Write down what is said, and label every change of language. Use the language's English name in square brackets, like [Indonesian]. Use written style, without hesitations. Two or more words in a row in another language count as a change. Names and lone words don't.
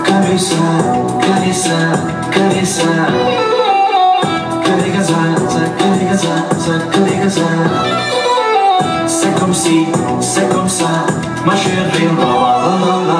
[Portuguese] cabeça, cabeça, cabeça. Cadê casar, cadê casar, cadê casar? [French] C'est comme ça, ma chérie, la la la la.